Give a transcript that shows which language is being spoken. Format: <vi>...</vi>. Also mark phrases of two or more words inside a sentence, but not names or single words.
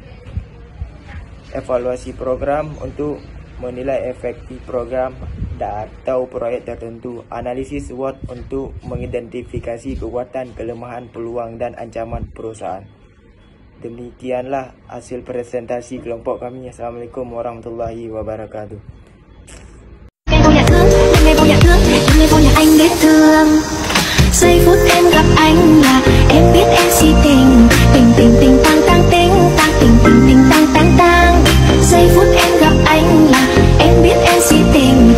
<id>Evaluasi program untuk menilai efektif program atau proyek tertentu. Analisis SWOT untuk mengidentifikasi kekuatan, kelemahan, peluang, dan ancaman perusahaan. Demikianlah hasil presentasi kelompok kami.</id> <ar>السلام عليكم ورحمة الله وبركاته.</ar> <vi>Giây phút em gặp anh là em biết em si tình. Tình tình tình tang tang ting tang tình tình tình tang tang tang. Giây phút em gặp anh là em biết em si tình.</vi>